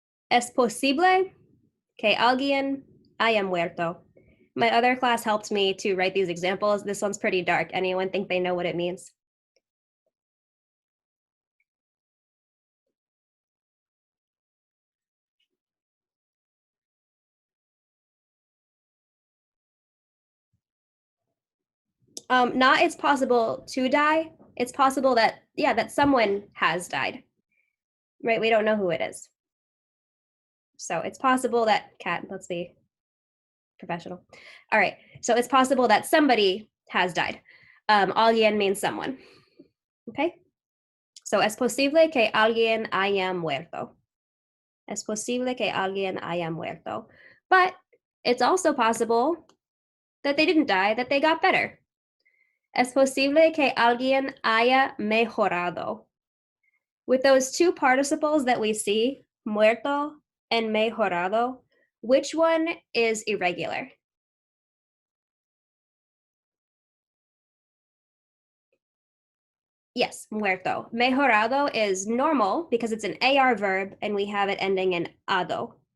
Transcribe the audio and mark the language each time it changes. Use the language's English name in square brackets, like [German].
[Spanish] Es posible que alguien haya muerto. [English] My other class helped me to write these examples. This one's pretty dark. Anyone think they know what it means? Not it's possible to die. It's possible that, yeah, that someone has died, right? We don't know who it is. So it's possible that, Kat, let's be professional. All right, so it's possible that somebody has died. Alguien means someone, okay? [Spanish] So es posible que alguien haya muerto. Es posible que alguien haya muerto. [English] But it's also possible that they didn't die, that they got better. [Spanish] Es posible que alguien haya mejorado. [English] With those two participles that we see, muerto and mejorado, which one is irregular? Yes, muerto. Mejorado is normal because it's an AR verb and we have it ending in ado.